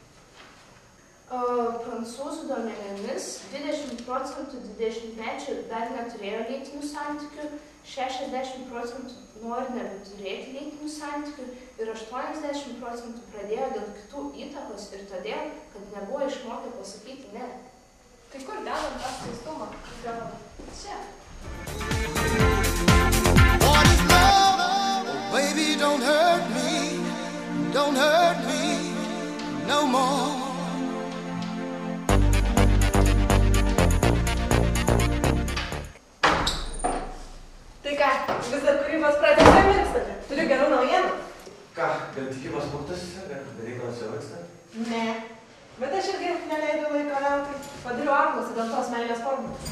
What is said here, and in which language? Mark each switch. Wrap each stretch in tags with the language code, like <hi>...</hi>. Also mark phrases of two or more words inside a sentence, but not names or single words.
<lt>Prancūzų duomenimis 20% 20-mečių dar neturėjo lytinių santykių, 60% nori nebeturėti lytinių santykių ir 80% pradėjo dėl kitų įtakos ir todėl, kad nebuvo išmokę pasakyti ne. Tai kur dedam tą skaistumą? Gal čia?</lt> <en>What is love? Oh, baby, don't hurt me no more.</en> <lt>Tai ką, vis dar kūrybos pradėsime mirstate? Turiu gerų naujienų? Ką, gal tikybos punktas, ar reikalas jau vyksta? Ne. Bet aš irgi neleidau laiko veltui. Padariau apklausą dėl tos meilės formulės.</lt>